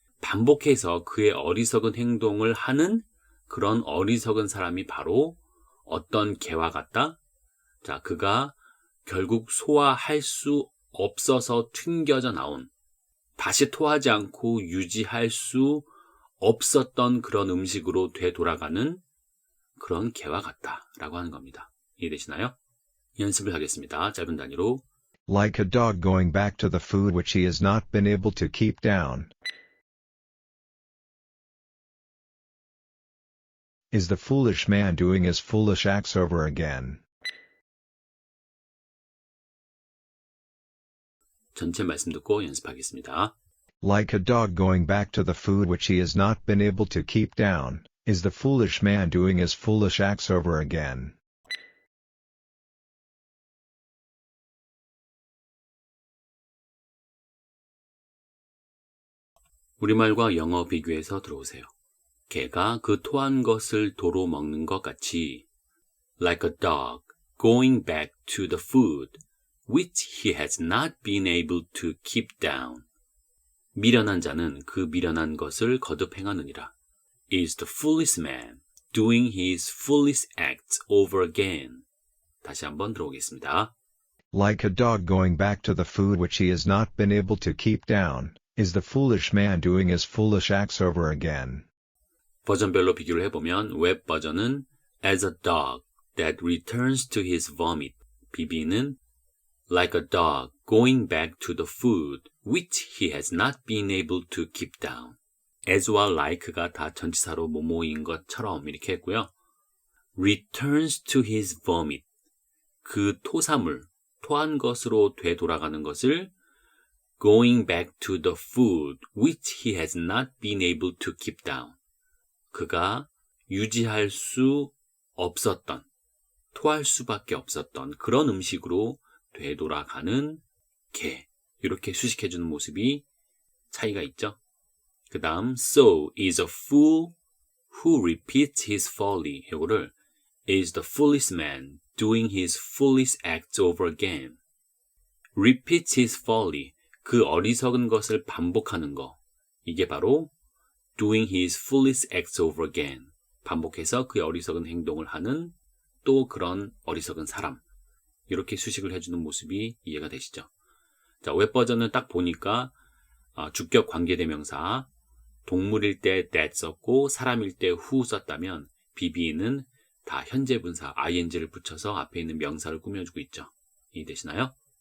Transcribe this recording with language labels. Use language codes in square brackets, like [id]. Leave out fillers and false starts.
[ko] 반복해서 그의 어리석은 행동을 하는 그런 어리석은 사람이 바로 어떤 개와 같다? 자, 그가 결국 소화할 수 없어서 튕겨져 나온, 다시 토하지 않고 유지할 수 없었던 그런 음식으로 되돌아가는 그런 개와 같다라고 하는 겁니다. 이해되시나요? 연습을 하겠습니다. 짧은 단위로. [en] Like a dog going back to the food which he has not been able to keep down. Is the foolish man doing his foolish acts over again? [ko] 전체 말씀 듣고 연습하겠습니다. [en] Like a dog going back to the food which he has not been able to keep down, is the foolish man doing his foolish acts over again. [ko] 우리말과 영어 비교해서 들어오세요. 개가 그 토한 것을 도로 먹는 것 같이 [en] like a dog going back to the food which he has not been able to keep down. [ko] 미련한 자는 그 미련한 것을 거듭 행하느니라. [en] is the foolish man doing his foolish acts over again. [ko] 다시 한번 들어오겠습니다. [en] Like a dog going back to the food which he has not been able to keep down, is the foolish man doing his foolish acts over again. [ko] 버전별로 비교를 해보면 웹 버전은 [en] as a dog that returns to his vomit. BB는 like a dog going back to the food which he has not been able to keep down. [ko] as와 like가 다 전치사로 뭐뭐인 것처럼 이렇게 했고요. [en] returns to his vomit. [ko] 그 토사물, 토한 것으로 되돌아가는 것을 [en] going back to the food which he has not been able to keep down. [ko] 그가 유지할 수 없었던, 토할 수밖에 없었던 그런 음식으로 되돌아가는 개. 이렇게 수식해주는 모습이 차이가 있죠. 그 다음 [en] So is a fool who repeats his folly. [ko] 이거를 [en] is the foolish man doing his foolish acts over again. repeats his folly. [ko] 그 어리석은 것을 반복하는 거. 이게 바로 [en] doing his foolish acts over again. [ko] 반복해서 그의 어리석은 행동을 하는 또 그런 어리석은 사람. 이렇게 수식을 해주는 모습이 이해가 되시죠? 자, 웹 버전은 딱 보니까 주격 관계대명사 동물일 때 that 썼고 사람일 때 who 썼다면 BB는 다 현재 분사 ing를 붙여서 앞에 있는 명사를 꾸며주고 있죠. 이해되시나요?